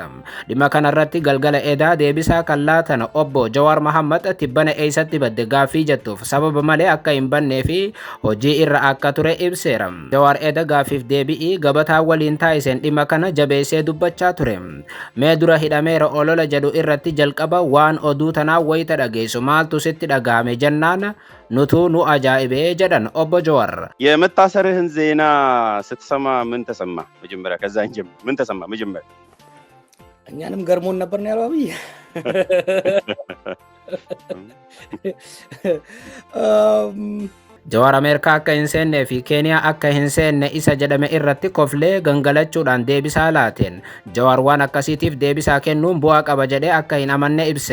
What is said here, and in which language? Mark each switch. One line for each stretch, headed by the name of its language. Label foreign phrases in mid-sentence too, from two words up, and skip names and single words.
Oromo: Dhimma kanarratti galgala edaa deebisaa kan laatan obbo Jawaar Mohammad tibbana eessatti badde gaaffii jettuuf sababa malee akka hin bannee fi hojii irra akka ture ibseera. Jawaar eda gaaffiif deebii gabataa waliin taasiseen dhimma kana jabeessee dubbachaa ture. Mee dura hidhameera olola jedhu irratti jalqaba waan oduu tanaa wayita dhageessu maaltu sitti dhagahame jennaan nutu nu ajaa'ibee jedhan obbo Jawaar.
Amharic: የመታሰርህን ዜና ስትሰማ ምን ተሰማ? መጀመሪያ ከዛ እንጀምር። ምን ተሰማ መጀመሪያ? እኛንም ገርሞን ነበር ነው ያለው አብይ።
Oromo: Jawaar Ameerikaa akka hin seennee fi Keeniyaa akka hin seenne isa jedhame irratti koflee gangalachuudhaan deebisaa laateen Jawaar waan akkasiitiif deebisaa kennuun bu'aa qaba jedhee akka hin amanne ibse.